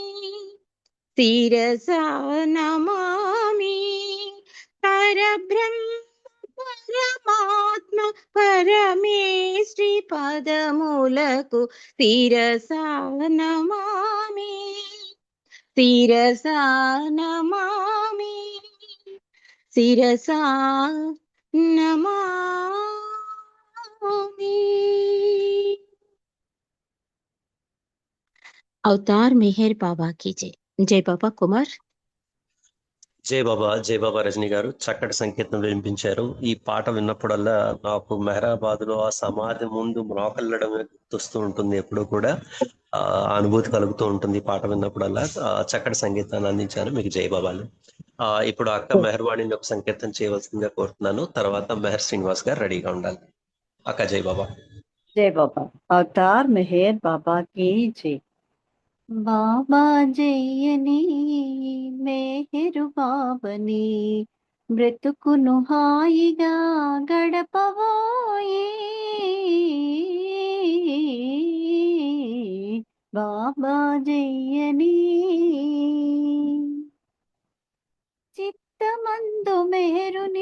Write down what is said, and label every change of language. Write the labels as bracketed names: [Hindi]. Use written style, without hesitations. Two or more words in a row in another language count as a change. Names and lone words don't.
[Telugu] శిరసా నమామి పరబ్రహ్మ పరమాత్మ పరమేశ్వరి పదములకు శిరసా నమామి శిరసా నమామి శిరసా నమామి. అవతార్ మెహర్ బాబా [Hindi] की जय. [Telugu] జై బాబా కుమార్. జై బాబా రజని గారు చక్కటి సంకీర్తన వినిపించారు. ఈ పాట విన్నప్పుడల్లా నాకు మెహరాబాద్ లో ఆ సమాధి ముందు మ్రోకల్లడమే గుర్తొస్తూ ఉంటుంది. ఎప్పుడు కూడా ఆ అనుభూతి కలుగుతూ ఉంటుంది ఈ పాట విన్నప్పుడల్లా. చక్కటి సంగీతాన్ని అందించారు. మీకు జై బాబాలు. ఇప్పుడు అక్క మెహర్వాణిని ఒక సంకీర్తన చేయవలసిందిగా కోరుతున్నాను. తర్వాత మెహర్ శ్రీనివాస్ గారు రెడీగా ఉండాలి. అక్క జై బాబా. జై బాబా. అవతార్ మెహర్ బాబా [Hindi] की जय. [Telugu] బాబా జయని మెహరు బాబని బ్రతుకును హాయిగా గడపవోయే బాబా జయని చిత్తమందు మెహరుని